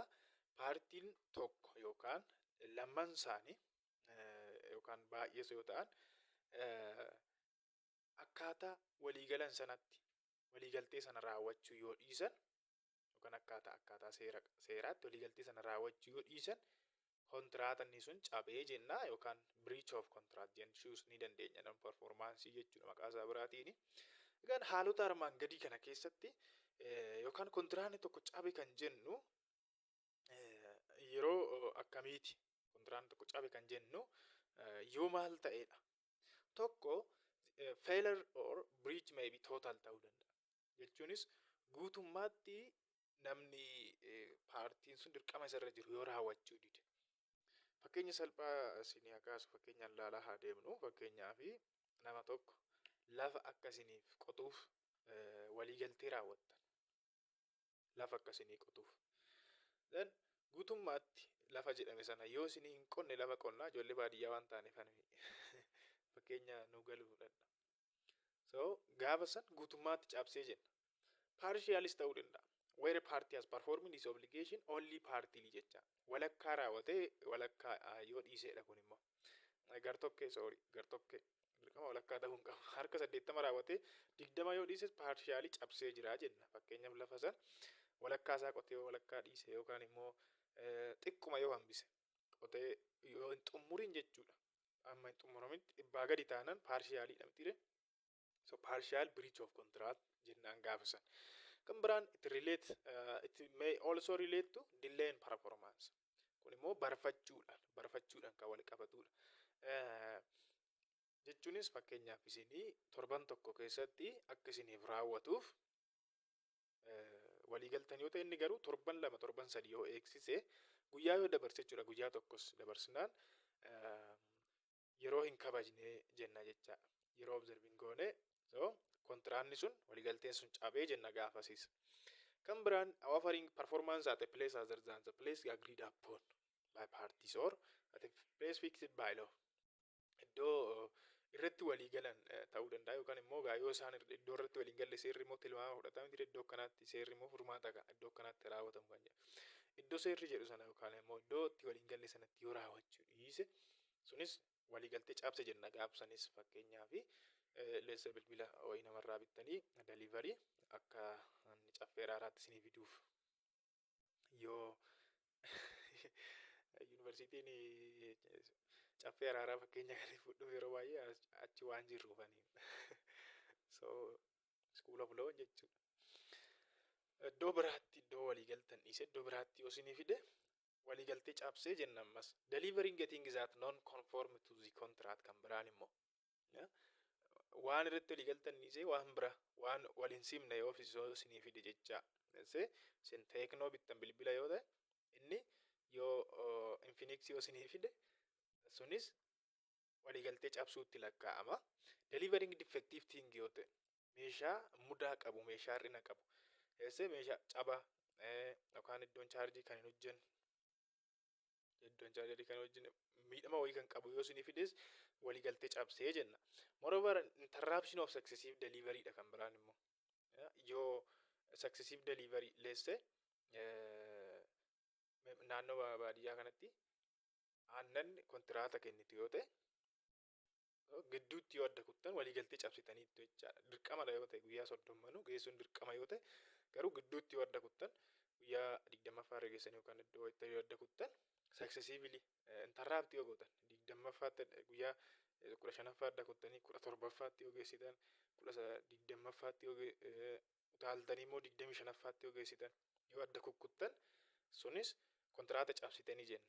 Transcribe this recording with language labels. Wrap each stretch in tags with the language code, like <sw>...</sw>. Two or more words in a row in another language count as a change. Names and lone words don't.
<om>Paartiin tokko yookaan lamman isaanii yookaan baay'ees yoo ta'an akkaataa waliigalan sanatti waliigaltee sana raawwachuu yoo dhiisan yookaan akkaataa seeraatti waliigaltee sana raawwachuu yoo dhiisan kontiraatni sun cabee jenna yookaan</om> <en>breach of contract</en> <om>jechuus ni dandeenya</om> <en>non performance</en> <om>jechuudha maqaa isaa biraatiin. Egaan haalota armaan gadii kana keessatti yookaan kontiraatni tokko cabe kan jennu yeroo akkamiiti? Kontiraatni tokko cabe kan jennu yoo maal ta'edha?</om> <en>Tokko failure or breach may be total</en> <om>ta'uu danda'a. Jechuunis guutummaatti namni paartiin sun dirqama isarra jiru yoo raawwachuu dide. Fakkeenya salphaa isinii akaasu fakkeenyaan laalaa haa deemnu. Fakkeenyaaf nama tokko lafa akkasiniif qotuuf waliigaltee raawwattan. Lafa akkasinii qotuuf. Then guutummaatti lafa jedhame sana yoo isinii hin qonne lafa qonnaa ijoollee baadiyyaa waan taaneef fakkeenya nu galuu danda'a. So gaafa san guutummaatti cabsee jenna. Partialis ta'uu danda'a.</om> <en>Where a party has performed its obligation only partly jecha.</en> <om>Walakkaa raawwatee walakkaa yoo dhiiseedha kun immoo. Gartokkee gartokkee. Dirqama walakkaa ta'uu hin qabu. Harka 80 raawwatee 20 yoo dhiises partially cabsee jira jenna. Fakkeenyaaf lafa san walakkaa isaa qotee walakkaa dhiise yookaan immoo xiqquma yoo hambise qotee yoo hin xumurin jechuudha. Amma hin xumuramitti dhibbaa gadi taanaan partially dha miti.</om> <en>So partial breach of contract</en> <om>jennaan gaafa san.</om> <en>Kan biraan it may also relate to delay in performance.</en> <om>Kun immoo barfachuudhaan kan wal qabatudha. Jechuunis fakkeenyaaf isinii torban tokko keessatti akka isiniif raawwatuuf waliigaltan yoo ta'e inni garuu torban 2 torban 3 yoo eegsise guyyaa yoo dabarse jechuudha. Guyyaa tokkos dabarsinaan yeroo hin kabajne jenna jecha. Yeroo observing goone so kontraanni sun waliigalteen sun cabee jenna gaafasiis. Kan biraan</om> <en>offering performance at a place other than the place agreed upon by parties or at a place fixed by law.</en> <om>Iddoo irratti walii galan ta'uu danda'a yookaan immoo yoo isaan iddoo irratti walii galle seerri immoo tilmaama fudhatama jira iddoo kanaatti seerri immoo furmaata kan iddoo kanaatti raawwatamu kan jedhu. Iddoo seerri jedhu sana yookaan immoo iddoo itti walii galle sanatti yoo raawwachuu dhiise sunis walii galtee cabse jenna gaafsanis fakkeenyaaf leessa bilbila wayii namarraa bittanii delivery akka caffee araaraatti isinii fiduuf yoo yuunivarsiitiin caffee araaraa fakkeenya kan fudhuuf yeroo baay'ee achi waan jirruufanii so</om> <en>school of law</en> <om>jechuudha. Iddoo biraatti iddoo waliigaltan dhiise iddoo biraatti yoo isinii fide waliigaltee cabsee jenna ammas.</om> <en>Delivering getting that non conform to the contract</en> <om>kan biraan immoo waan irratti waliigaltan dhiise waan bira waan waliin simne yoo isinii fide jecha. Sin teeknoo bittan bilbila yoo ta'e inni yoo Infinix yoo isinii fide sunis waliigaltee cabsuutti lakkaa'ama.</om> <en>Delivering defective thing</en> <om>yoo ta'e meeshaa mudaa qabu meeshaa hir'ina qabu meeshaa cabaa yookaan iddoon chaarjii kan hin hojjenne iddoon chaarjii kan hojjenne miidhama wayii kan qabu yoo isinii fides waliigaltee cabsee jenna.</om> <en>Moreover interruption of successive delivery</en> <om>dha kan biraan immoo yoo</om> <en>successive delivery</en> <om>leesse naannoo baadiyyaa kanatti aannan kontiraata kennitu yoo ta'e gidduutti yoo adda kuttan waliigaltee cabsitaniitu jechaadha. Dirqama yoo ta'e guyyaa 30 geessuun dirqama yoo ta'e garuu gidduutti yoo adda kuttan guyyaa 20ffaa irra geessan yookaan iddoo itti yoo adda kuttan</om> <en>successively interrupt</en> <om>yoo gootan 20ffaatti guyyaa 15ffaa adda kuttanii 17ffaatti yoo geessitan 20ffaatti yoo utaaltanii immoo 25ffaatti yoo geessitan yoo adda kukkuttan sunis kontiraata cabsitanii jenna.</om>